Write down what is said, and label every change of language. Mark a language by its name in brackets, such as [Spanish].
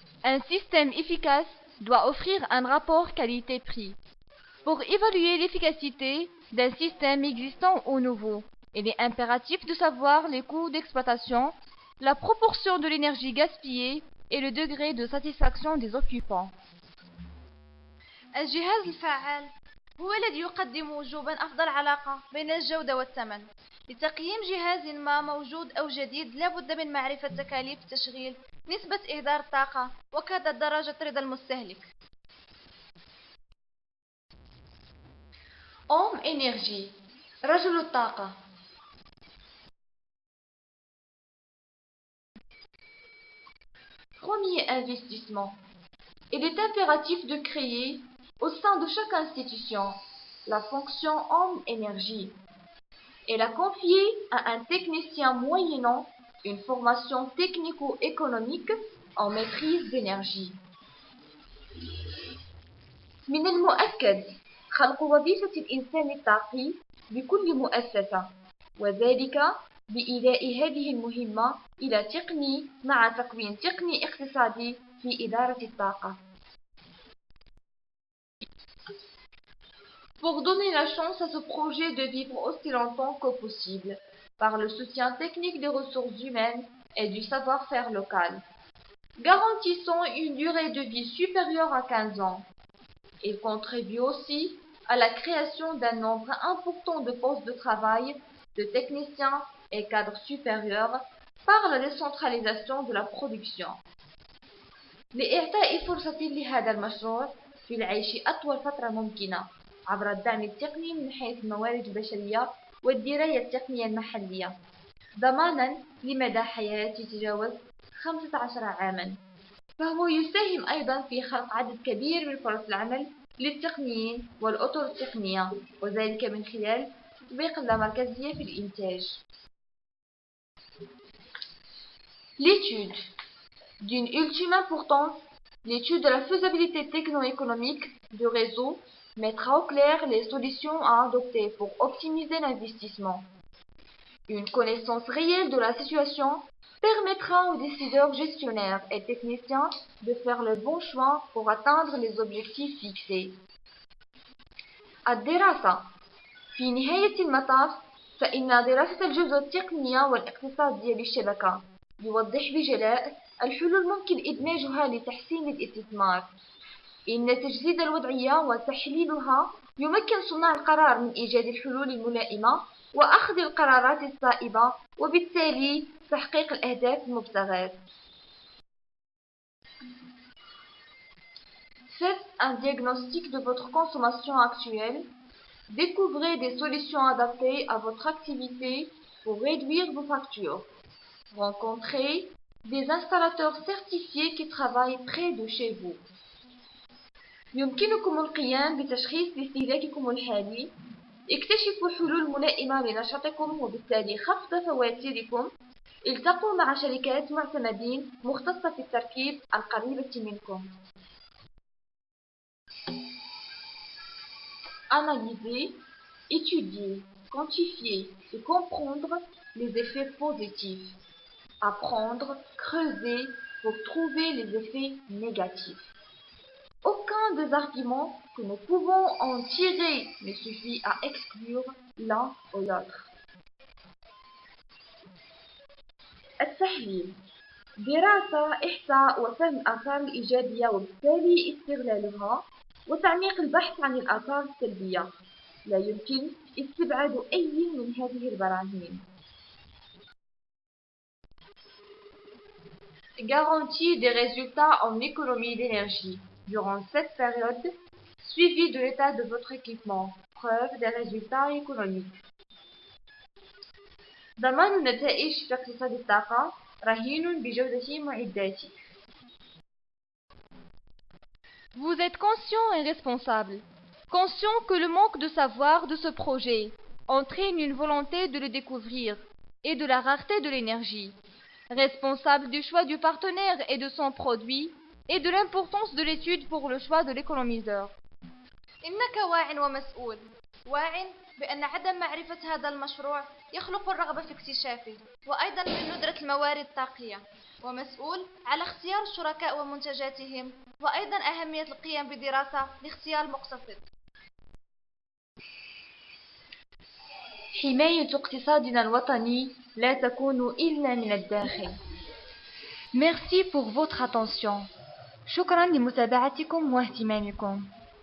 [French] Un système efficace doit offrir un rapport qualité-prix. Pour évaluer l'efficacité d'un système existant ou nouveau, il est impératif de savoir les coûts d'exploitation, la proportion de l'énergie gaspillée et le degré de satisfaction des occupants. [Arabic] الجهاز الفعال هو الذي يقدم وجوبا أفضل علاقة بين الجودة والثمن. لتقييم جهاز ما موجود أو جديد لابد من معرفة تكاليف التشغيل، نسبة إهدار الطاقة، وكذا درجة رضا المستهلك. [French] Homme énergie, [Arabic] رجل الطاقة. [French] Premier investissement. Il est impératif de créer, au sein de chaque institution, la fonction homme-énergie et la confier à un technicien moyennant une formation technico-économique en maîtrise d'énergie. [Arabic] من المؤكد خلق وظيفة الإنسان الطاقي بكل مؤسسة، وذلك بإيلاء هذه المهمة إلى تقني مع تكوين تقني اقتصادي في إدارة الطاقة. [French] Pour donner la chance à ce projet de vivre aussi longtemps que possible, par le soutien technique des ressources humaines et du savoir-faire local, garantissant une durée de vie supérieure à 15 ans. Il contribue aussi à la création d'un nombre important de postes de travail de techniciens et cadres supérieurs par la décentralisation de la production. [Arabic] لإعطاء فرصة لهذا المشروع في العيش أطول فترة ممكنة عبر الدعم التقني من حيث الموارد البشرية والدراية التقنية المحلية، ضماناً لمدى حياة يتجاوز 15 عاماً. فهو يساهم أيضاً في خلق عدد كبير من فرص العمل للتقنيين والأطر التقنية، وذلك من خلال تطبيق اللامركزية في الإنتاج. [French] L'étude. D'une ultime importance, l'étude de la faisabilité techno-économique du réseau mettra au clair les solutions à adopter pour optimiser l'investissement. Une connaissance réelle de la situation permettra aux décideurs gestionnaires et techniciens de faire le bon choix pour atteindre les objectifs fixés. [Arabic] الدراسة. في نهاية المطاف فإن دراسة الجودة التقنية والاقتصادية للشبكة يوضح بجلاء الحلول ممكن إدماجها لتحسين الاستثمار. إن تجسيد الوضعية وتحليلها يمكن صناع القرار من إيجاد الحلول الملائمة وأخذ القرارات الصائبة وبالتالي تحقيق الأهداف المبتغاة. [French] Faites un diagnostic de votre consommation actuelle. Découvrez des solutions adaptées à votre activité pour réduire vos factures. Rencontrez des installateurs certifiés qui travaillent près de chez vous. [Arabic] يمكنكم القيام بتشخيص لاستهلاككم الحالي. اكتشفوا حلول ملائمة لنشاطكم وبالتالي خفض فواتيركم. التقوا مع شركات معتمدين مختصة في التركيب القريبة منكم. [French] Analyser, étudier, quantifier et comprendre les effets positifs. Apprendre, creuser pour trouver les effets négatifs. Aucun des arguments que nous pouvons en tirer ne suffit à exclure l'un ou l'autre. [Arabic] التحليل. دراسة، إحصاء وفهم الآثار الإيجابية وبالتالي استغلالها وتعميق البحث عن الآثار السلبية. لا يمكن استبعاد أي من هذه البراهين. [French] Garantie des résultats en économie d'énergie durant cette période, suivi de l'état de votre équipement, preuve des résultats économiques. [Arabic] ضمان النتائج في اقتصاد الطاقة رهين بجودة معداتي. [French] Vous êtes conscient et responsable. Conscient que le manque de savoir de ce projet entraîne une volonté de le découvrir et de la rareté de l'énergie. Responsable du choix du partenaire et de son produit et de l'importance de l'étude pour le choix de l'économiseur. [Arabic] إنك واع ومسؤول. واع بأن عدم معرفة هذا المشروع يخلق الرغبة في اكتشافه وأيضا من ندرة الموارد الطاقية، ومسؤول على اختيار الشركاء ومنتجاتهم وأيضا أهمية القيام بدراسة لاختيار المقتصد. حماية اقتصادنا الوطني لا تكون إلا من الداخل. [French] Merci pour votre attention. [Arabic] شكرا لمتابعتكم واهتمامكم.